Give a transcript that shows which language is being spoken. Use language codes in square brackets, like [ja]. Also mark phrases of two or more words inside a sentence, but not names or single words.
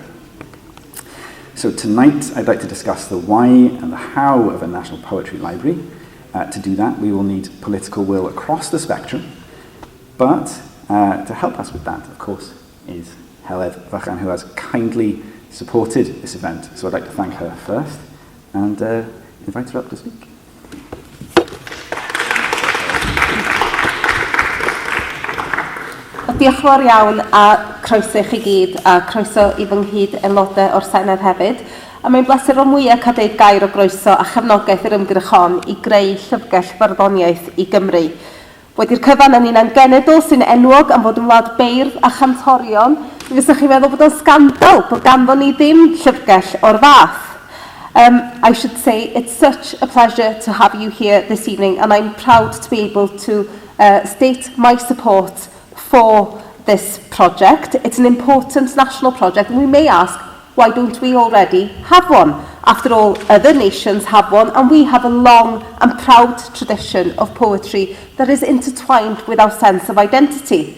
[en] So tonight I'd like to discuss the why and the how of a national poetry library. To do that, we will need political will across the spectrum, but to help us with that, of course, is Heledd Fychan, who has kindly supported this event. So I'd like to thank her first and invite her up to speak. [cy] Diolch yn fawr iawn a croeso i chi gyd a croeso i fy nghyd aelodau o'r Senedd hefyd. A mae'n bleser o mwyaf cael deud gair o groeso a chefnogaeth yr ymgyrch hon i greu llyfrgell barddoniaeth i Gymru. Wedi'r cyfan yn un genedl sy'n enwog am fod yn wlad beirdd a chantorion, mi fysach chi'n meddwl bod o'n scandal bod ganddo ni ddim llyfrgell o'r fath. [en] I should say it's such a pleasure to have you here this evening, and I'm proud to be able to state my support for this project. It's an important national project, and we may ask, why don't we already have one? After all, other nations have one, and we have a long and proud tradition of poetry that is intertwined with our sense of identity.